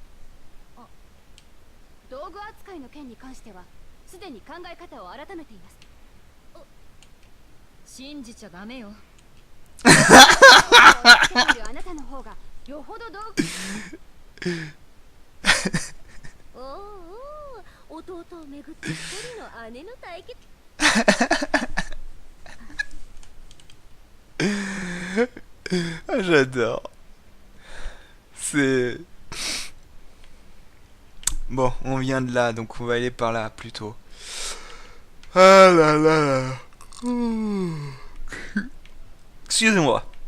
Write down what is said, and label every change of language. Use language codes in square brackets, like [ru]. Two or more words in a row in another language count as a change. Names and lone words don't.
[ja] 道具扱いの件に関してはすでに考え方を改めています。信じちゃダメよ。あなたの方がよほど道具おうおう、弟をめぐって一人の姉の対決。 [fr] Ah, j'adore. C'est... Bon, on vient de là, donc on va aller par là plutôt. Ah là là là. Excusez-moi.